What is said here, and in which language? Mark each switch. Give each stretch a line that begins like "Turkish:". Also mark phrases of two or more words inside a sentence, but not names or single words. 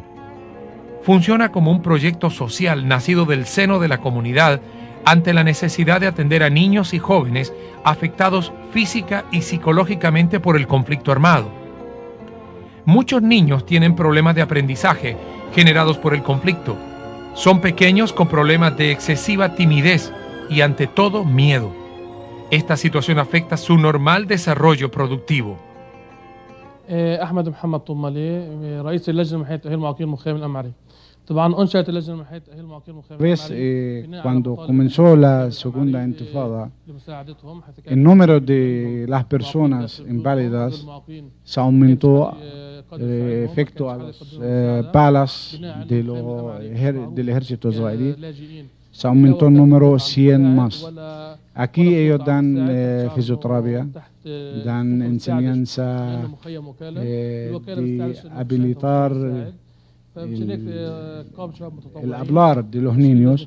Spanish: Funciona como un proyecto social nacido del seno de la comunidad ante la necesidad de atender a niños y jóvenes afectados física y psicológicamente por el conflicto armado. Muchos niños tienen problemas de aprendizaje generados por el conflicto. Son pequeños con problemas de excesiva timidez y ante todo miedo. Esta situación afecta su normal desarrollo productivo.
Arabic: أحمد محمد طمالي رئيس اللجنة المحلية لتأهيل المعاقين المخيم الأمعري. طبعا أنشأت اللجنة المحلية لتأهيل المعاقين المخيم الأمعري.
Spanish: Cuando comenzó la segunda intifada, el número de las personas inválidas se aumentó efecto a las balas del ejército israelí. Se aumentó el número 100 más. Aquí ellos dan fisioterapia, dan enseñanza de habilitar el hablar de los niños.